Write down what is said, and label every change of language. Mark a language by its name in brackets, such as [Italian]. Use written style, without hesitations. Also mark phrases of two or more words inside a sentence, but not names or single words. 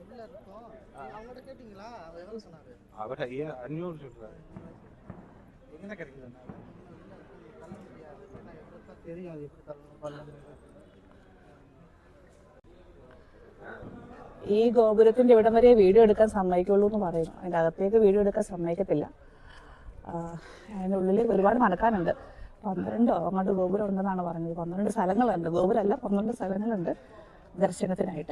[Tamil] அவங்கள்ட்ட கேட்டிங்களா? அவர் எவ்வளோ சொன்னார்? அவர் 500 சொல்கிறாரு. எங்கே கிடைக்குது? தெரியும் அது எப்படி தரணும். [Malayalam] ഈ ഗോപുരത്തിൻ്റെ ഇവിടം വരെ വീഡിയോ എടുക്കാൻ സമ്മതിക്കുള്ളൂ എന്ന് പറയുന്നു. അതിൻ്റെ അകത്തേക്ക് വീഡിയോ എടുക്കാൻ സമ്മതിക്കത്തില്ല. അതിൻ്റെ ഉള്ളിൽ ഒരുപാട് നടക്കാനുണ്ട്. 12 അങ്ങോട്ട് ഗോപുരം ഉണ്ടെന്നാണ് പറഞ്ഞത്. 12 സ്ഥലങ്ങളുണ്ട്. ഗോപുരമല്ല, 12 സ്ഥലങ്ങളുണ്ട് ദർശനത്തിനായിട്ട്.